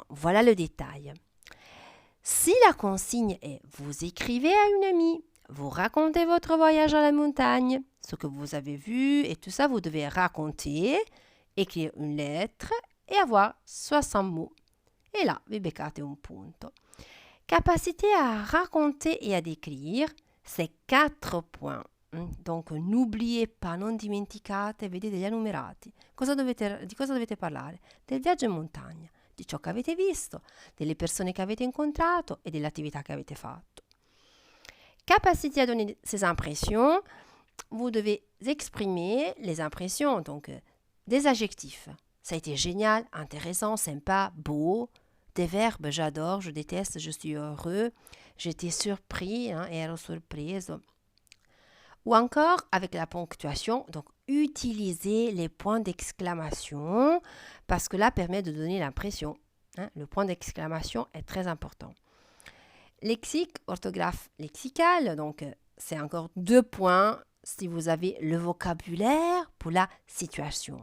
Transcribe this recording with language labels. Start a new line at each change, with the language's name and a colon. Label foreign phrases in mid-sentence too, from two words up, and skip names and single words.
French: Voilà le détail. Si la consigne est « vous écrivez à une amie », vous racontez votre voyage à la montagne, ce que vous avez vu et tout ça, vous devez raconter, écrire une lettre et avoir 60 mots. Et là,
Italian: vi beccate un punto.
French: Capacité à raconter et à décrire, c'est 4 points. Donc, n'oubliez pas,
Italian: non dimenticate, vedete gli enumerati. Di cosa dovete parlare? Del viaggio in montagna, di ciò che avete visto, delle persone che avete incontrato et delle attività che avete fatto.
French: Capacité à donner ses impressions, vous devez exprimer les impressions, donc des adjectifs. Ça a été génial, intéressant, sympa, beau. Des verbes, j'adore, je déteste, je suis heureux, j'étais surpris,
Italian: ero sorpreso.
French: Ou encore avec la ponctuation, donc utilisez les points d'exclamation parce que là permet de donner l'impression. Le point d'exclamation est très important. Lexique, orthographe lexicale, donc c'est encore 2 points si vous avez le vocabulaire pour la situation.